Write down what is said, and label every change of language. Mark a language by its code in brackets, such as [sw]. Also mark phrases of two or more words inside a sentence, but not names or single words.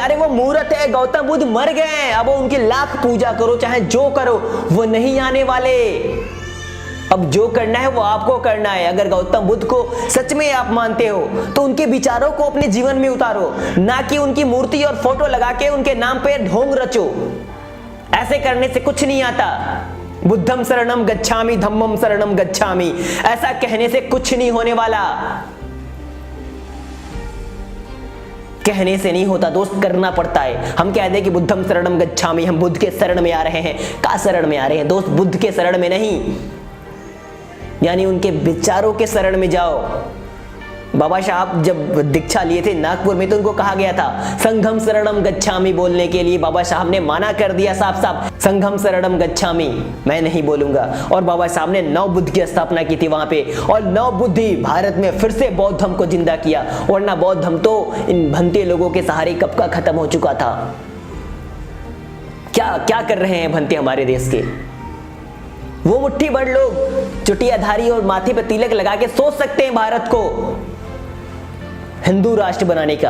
[hi] अरे वो मूर्त है, गौतम बुद्ध मर गए हैं, अब उनकी लाख पूजा करो, चाहे जो करो, वो नहीं आने वाले। अब जो करना है वो आपको करना है। अगर गौतम बुद्ध को सच में आप मानते हो तो उनके विचारों को अपने जीवन में उतारो, ना कि उनकी मूर्ति और फोटो लगा के उनके नाम पे ढोंग रचो। ऐसे करने से कुछ नहीं आता। [pi] बुद्धम शरणम गच्छामि, धम्मम शरणम गच्छामि, [hi] ऐसा कहने से कुछ नहीं होने वाला। कहने से नहीं होता दोस्त, करना पड़ता है। हम कह दें कि [pi] बुद्धम शरणम गच्छामि, [hi] हम बुद्ध के शरण में आ रहे हैं। का शरण में आ रहे हैं दोस्त? बुद्ध के शरण में नहीं, यानी उनके विचारों के शरण में जाओ। बाबा साहब जब दीक्षा लिए थे नागपुर में, तो उनको कहा गया था [pi] संघम शरणम गच्छामि [hi] बोलने के लिए। बाबा साहब ने माना कर दिया साफ साफ, [pi] संघम शरणम गच्छामि [hi] मैं नहीं बोलूंगा। और बाबा साहब ने 9 बुद्ध की स्थापना की थी वहां पे, और 9 बुद्ध ही भारत में फिर से बौद्ध धर्म को जिंदा किया, वरना बौद्ध धर्म तो इन भंते लोगों के सहारे कब का खत्म हो चुका था। क्या क्या कर रहे हैं भंते हमारे देश के? वो मुट्ठी भर लोग चुटियाधारी और माथे पर तिलक लगा के सोच सकते हैं भारत को हिंदू राष्ट्र बनाने का।